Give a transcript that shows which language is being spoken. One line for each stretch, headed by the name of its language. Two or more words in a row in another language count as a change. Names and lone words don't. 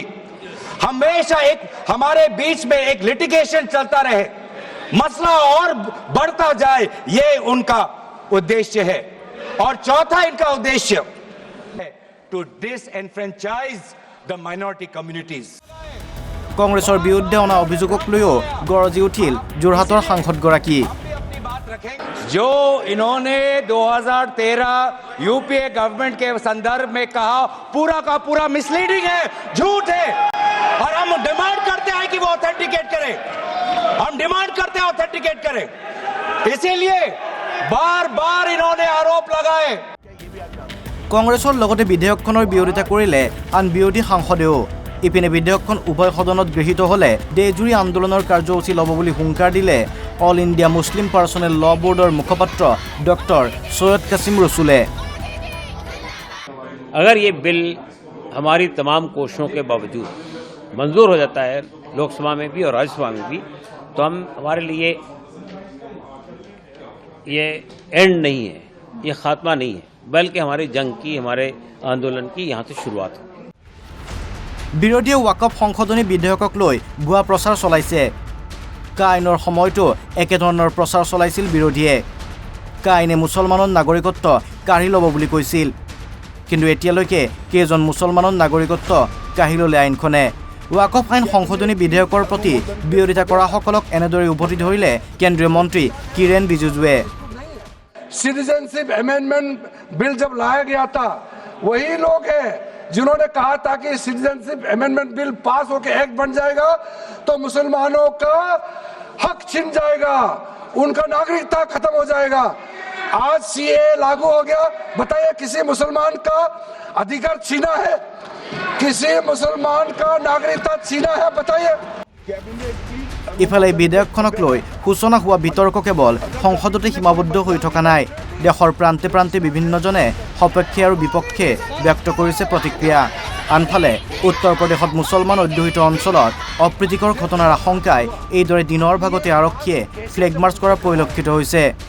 Hindi: हमेशा एक हमारे बीच में एक लिटिगेशन चलता रहे, मसला और बढ़ता जाए, ये उनका उद्देश्य है। और चौथा इनका उद्देश्य है
English: to disenfranchise the minority communities.
Assamese: কংগ্ৰেছৰ বিৰুদ্ধে অনা অভিযোগক লৈও গৰজি উঠিল যোৰহাটৰ সাংসদগৰাকী।
Hindi: जो इन्होंने 2013
English: UPA government
Hindi: के संदर्भ में कहा, पूरा का पूरा मिसलीडिंग है, झूठ है। और हम डिमांड करते हैं कि वो ऑथेंटिकेट करें। हम डिमांड करते हैं ऑथेंटिकेट करें। इसीलिए बार बार इन्होंने आरोप लगाए।
Assamese: কংগ্ৰেছৰ লগতে বিধেয়কখনৰ বিৰোধিতা কৰিলে আন বিৰোধী সাংসদেও। ইপিনে বিধেয়কখন উভয় সদনত গৃহীত হ'লে দেশজুৰি আন্দোলনৰ কাৰ্যসূচী ল'ব বুলি হুংকাৰ দিলে অল ইণ্ডিয়া মুছলিম পাৰ্চনেল ল बोर्डৰ মুখপাত্ৰ ডক্টৰ সৈয়দ কাছিম ৰছুলে।
Hindi: अगर ये बिल हमारी तमाम कोशिशों के बावजूद मंजूर हो जाता है लोकसभा में भी और राज्यसभा में भी, तो हमारे लिए ये एंड नहीं है, ये खात्मा नहीं है, बल्कि हमारी जंग की, हमारे आंदोलन की यहाँ से शुरुआत है।
Assamese: বিৰোধীয়ে ৱাকফ সংশোধনী বিধেয়কক লৈ ভুৱা প্ৰচাৰ চলাইছে। কা আইনৰ সময়তো একেধৰণৰ প্ৰচাৰ চলাইছিল বিৰোধীয়ে। কা আইনে মুছলমানৰ নাগৰিকত্ব কাঢ়ি ল'ব বুলি কৈছিল, কিন্তু এতিয়ালৈকে কেইজন মুছলমানৰ নাগৰিকত্ব কাঢ়ি ল'লে আইনখনে। ৱাকফ আইন সংশোধনী বিধেয়কৰ প্ৰতি বিৰোধিতা কৰাসকলক এনেদৰে উভতি ধৰিলে কেন্দ্ৰীয় মন্ত্ৰী কিৰেণ ৰিজিজুৱে।
English: citizenship amendment bill
Hindi: जब लाया गया था, वही लोग हैं जिन्होंने कहा था कि
English: citizenship amendment bill
Hindi: पास होकर एक्ट बन जाएगा तो मुसलमानों का हक छिन जाएगा, उनका नागरिकता खत्म हो जाएगा। आज सीए लागू हो गया, बताइए किसी मुसलमान का अधिकार छीना है? किसी मुसलमान का नागरिकता छीना है? बताइए।
Assamese: ইফালে বিধেয়কখনক লৈ সূচনা হোৱা বিতৰ্ক কেৱল সংসদতে সীমাবদ্ধ হৈ থকা নাই। দেশৰ প্ৰান্তে প্ৰান্তে বিভিন্নজনে সপক্ষে আৰু বিপক্ষে ব্যক্ত কৰিছে প্ৰতিক্ৰিয়া। আনফালে উত্তৰ প্ৰদেশত মুছলমান অধ্যুষিত অঞ্চলত অপ্ৰীতিকৰ ঘটনাৰ আশংকাই এইদৰে দিনৰ ভাগতে আৰক্ষীয়ে
English: flag march
Assamese: কৰা পৰিলক্ষিত হৈছে।